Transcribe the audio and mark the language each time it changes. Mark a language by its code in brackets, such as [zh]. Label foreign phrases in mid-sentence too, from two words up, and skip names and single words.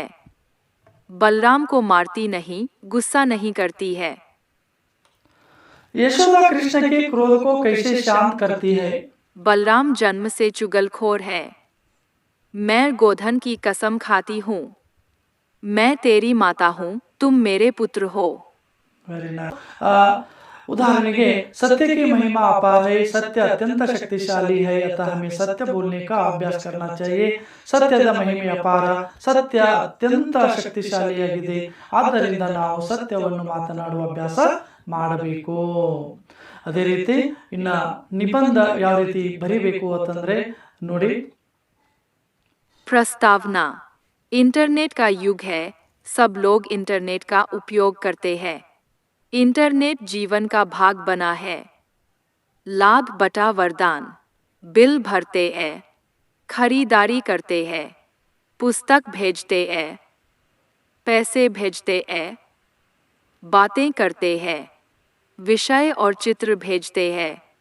[hi] बलराम को मारती नहीं, गुस्सा नहीं करती है। यशोदा कृष्ण के क्रोध को कैसे शांत करती है? बलराम जन्म से चुगलखोर है। मैं गोधन की कसम खाती हूँ, मैं तेरी माता हूँ, तुम मेरे पुत्र हो। [en] very nice. [hi] उदाहरण सत्य की महिमा अपार है, सत्य अत्यंत शक्तिशाली है, अतः हमें सत्य बोलने का अभ्यास करना चाहिए. [kn] ಸತ್ಯದ ಮಹಿಮೆ ಅಪಾರ, ಸತ್ಯ ಅತ್ಯಂತ ಶಕ್ತಿಶಾಲಿಯಾಗಿದೆ, ಆದ್ದರಿಂದ ನಾವು ಸತ್ಯವನ್ನು ಮಾತನಾಡುವ ಅಭ್ಯಾಸ ಮಾಡಬೇಕು. ಅದೇ ರೀತಿ ಇನ್ನ ನಿಬಂಧ ಯಾವ ರೀತಿ ಬರಿಬೇಕು ಅಂತಂದ್ರೆ ನೋಡಿ. [hi] प्रस्तावना, इंटरनेट का युग है, सब लोग इंटरनेट का उपयोग करते हैं। इंटरनेट जीवन का भाग बना है। लाभ बटा वरदान, बिल भरते हैं, खरीदारी करते हैं, पुस्तक भेजते हैं, पैसे भेजते हैं, बातें करते हैं, विषय और चित्र भेजते हैं।